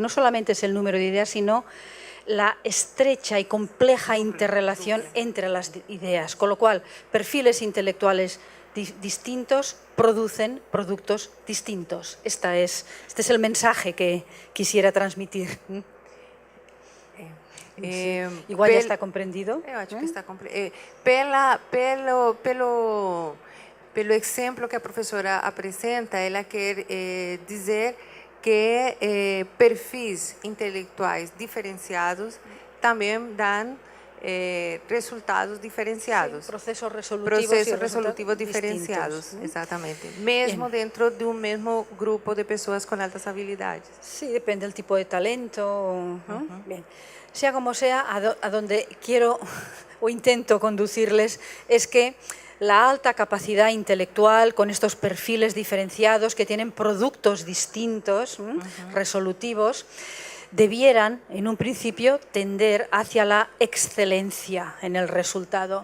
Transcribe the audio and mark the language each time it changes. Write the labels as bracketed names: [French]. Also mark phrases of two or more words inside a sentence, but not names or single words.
[Spanish] No solamente es el número de ideas, sino la estrecha y compleja interrelación entre las ideas, con lo cual perfiles intelectuales distintos producen productos distintos. Este es el mensaje que quisiera transmitir. Igual ya está comprendido. [Portuguese] Eu acho que está compreendido. Pelo exemplo que a professora apresenta, ela quer dizer que perfis intelectuais diferenciados também dão resultados diferenciados. [Spanish] Sí, procesos resolutivos [Portuguese] diferenciados, exatamente. [Spanish] Mesmo dentro de un mesmo grupo de personas con altas habilidades. Sí, depende del tipo de talento. Bien. Sea como sea, a donde quiero o intento conducirles es que la alta capacidad intelectual con estos perfiles diferenciados que tienen productos distintos, resolutivos, debieran, en un principio, tender hacia la excelencia en el resultado.